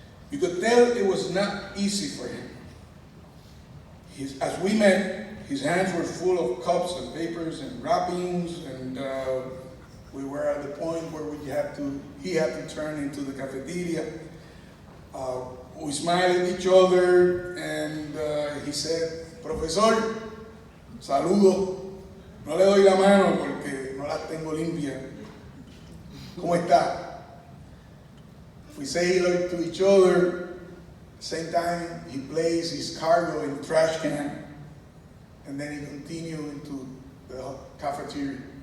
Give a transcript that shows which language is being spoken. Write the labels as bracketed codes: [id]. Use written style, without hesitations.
[en] You could tell it was not easy for him. As we met, his hands were full of cups and papers and wrappings, and we were at the point where he had to turn into the cafeteria. We smiled at each other, and he said, [es] "Profesor, saludo. No le doy la mano porque no la tengo limpia. ¿Cómo está?" [en] We say hello to each other. Same time, he placed his cargo in the trash can, and then he continued into the cafeteria.